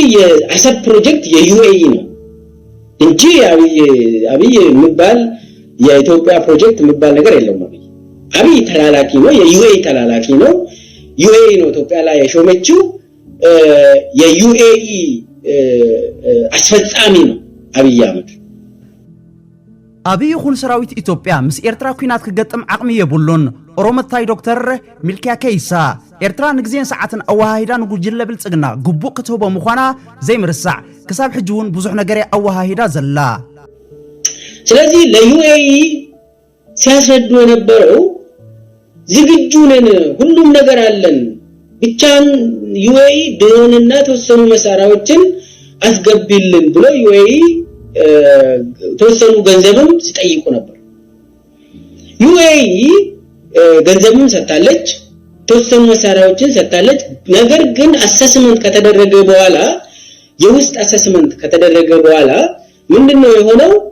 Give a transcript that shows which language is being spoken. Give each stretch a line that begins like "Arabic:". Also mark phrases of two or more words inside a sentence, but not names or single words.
Amharic: የአሰብ ፕሮጀክት የዩኤኢ ነው እንጂ አብይ የሚባል የኢትዮጵያ ፕሮጀክት የሚባል ነገር የለውም። አብይ ተላላኪ ነው፣ የዩኤኢ ተላላኪ ነው። ዩኤኢ ነው ኢትዮጵያ ላይ የሾመችው። የዩኤኢ አስፈጻሚ ነው አብይ አህመድ።
Tigrinya: አብይ ይኹን ሰራዊት ኢትዮጵያ ምስ ኤርትራ ኩናት ክገጥም ዓቕሚ የብሉን ኦሮሞታይ ዶክተር ሚልኪያ ከይሳ ኤርትራ ንግዜን ሰዓትን ኣዋሃሂዳ ንጉጅለ ብልጽግና ግቡእ ክትህቦ ምዃና ዘይምርሳዕ ክሳብ ሕጂ እውን ብዙሕ ነገር ኣዋሃሂዳ ዘላ።
Amharic: ስለዚህ ለዩኤኢ ሲያስረዱ የነበረው ዝግጁ ነን፣ ሁሉም ነገር አለን፣ ብቻን ዩኤኢ ድሮንና ተወሰኑ መሳሪያዎችን አስገቢልን ብሎ ዩኤኢ ተወሰኑ ገንዘብም ሲጠይቁ ነበር። ዩኤኢ ገንዘብም ሰጣለች፣ ተወሰኑ መሳሪያዎችን ሰጣለች። ነገር ግን አሰስመንት ከተደረገ በኋላ የውስጥ አሰስመንት ከተደረገ በኋላ ምንድነው የሆነው?